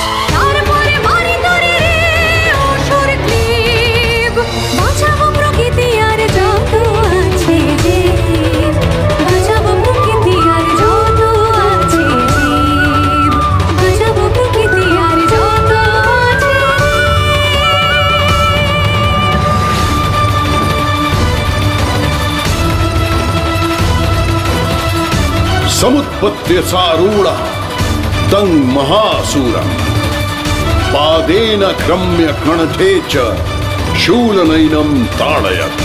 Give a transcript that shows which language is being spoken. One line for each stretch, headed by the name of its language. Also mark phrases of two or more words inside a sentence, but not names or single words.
Bangla: তারপরে মারি তরে রে অসুর ক্লীব, বাঁচাবো প্রকৃতি আর যত আছে জীব, বাঁচাবো প্রকৃতি আর যত আছে জীব, বাঁচাবো প্রকৃতি আর যত আছে
Sanskrit: समुत्पत्य सारूढ़ तं महासूरं पादेन क्रम्य कणथे च शूलनैनं ताडयत्।